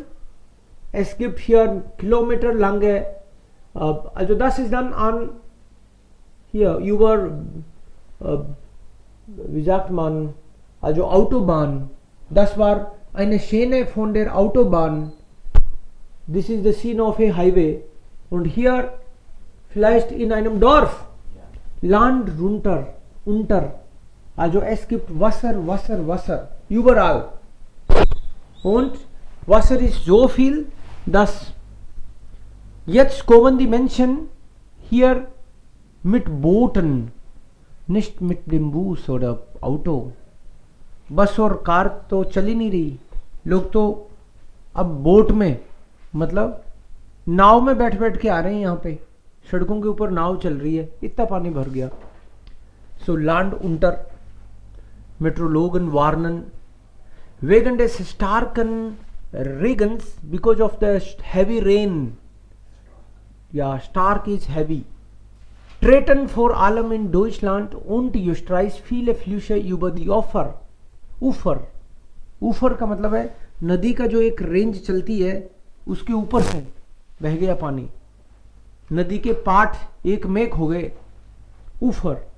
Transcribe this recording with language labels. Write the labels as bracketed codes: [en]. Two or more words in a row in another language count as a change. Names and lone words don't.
[de] Es gibt hier kilometerlange, also das ist dann an hier über, wie sagt man, also Autobahn. Das war eine Szene von der Autobahn. This is the scene of a highway. Und hier vielleicht in einem Dorf, Land runter, unter. Also es gibt Wasser, Wasser, Wasser, überall. Und Wasser ist so viel, dass jetzt kommen die Menschen hier mit Booten, nicht mit dem Bus oder Auto. [hi] बस और कार तो चल ही नहीं रही, लोग तो अब बोट में, मतलब नाव में बैठ बैठ के आ रहे हैं। यहाँ पे सड़कों के ऊपर नाव चल रही है, इतना पानी भर गया। [de] so Land unter Meteorologen warnen wegen des starken Regens [en] because of the heavy rain. [de] Ja, stark [en] is heavy. [de] Treten vor allem in Deutschland und Österreich viele Flüsse über die Ufer. [hi] ऊफर का मतलब है नदी का जो एक रेंज चलती है उसके ऊपर से बह गया पानी, नदी के पाठ एक मेक हो गए ऊफर।